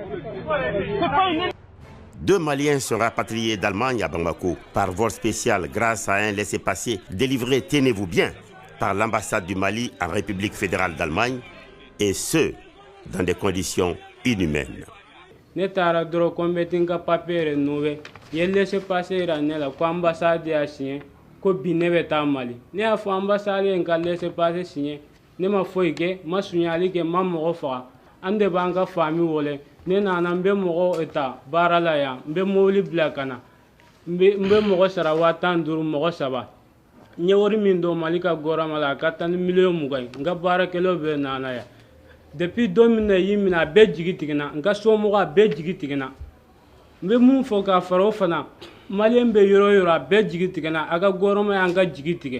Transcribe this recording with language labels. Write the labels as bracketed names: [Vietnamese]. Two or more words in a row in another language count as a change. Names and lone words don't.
[French] C'est pas un animal. 2 Maliens sont rapatriés d'Allemagne à Bamako par vol spécial grâce à un laissez-passer délivré, tenez-vous bien, par l'ambassade du Mali en République fédérale d'Allemagne, et ce, dans des conditions inhumaines. [Bambara] Ne taara dɔrɔn ko n bɛ tin ka [French] papier renouveler [Bambara] ye [French] laissez passer [Bambara] yira ne la ko ambassade y'a signé ko bi ne bɛ taa Mali ne y'a fɔ ambassade ye n ka [French] laissez passer signé [Bambara] ne ma foyi kɛ ma suɲali kɛ ma mɔgɔ faga an de b'an ka famille wele ne nana n bɛ mɔgɔ ta baara la yan n bɛ mobili bila ka na n bɛ mɔgɔ sara 15,000 mɔgɔ 3 n ye wari min don Mali ka gouvernement la a ka taa ni miliyɔn 20 ye n ka baarakɛlaw bɛ nana yan depuis 2000 yi mina a bɛɛ jigi tigɛna n ka somɔgɔw a bɛɛ jigi tigɛna n bɛ mun fɔ k'a fara o fana maliyɛn bɛ yɔrɔ o yɔrɔ a bɛɛ jigi tigɛna a ka gouvernement y'an ka jigi tigɛ.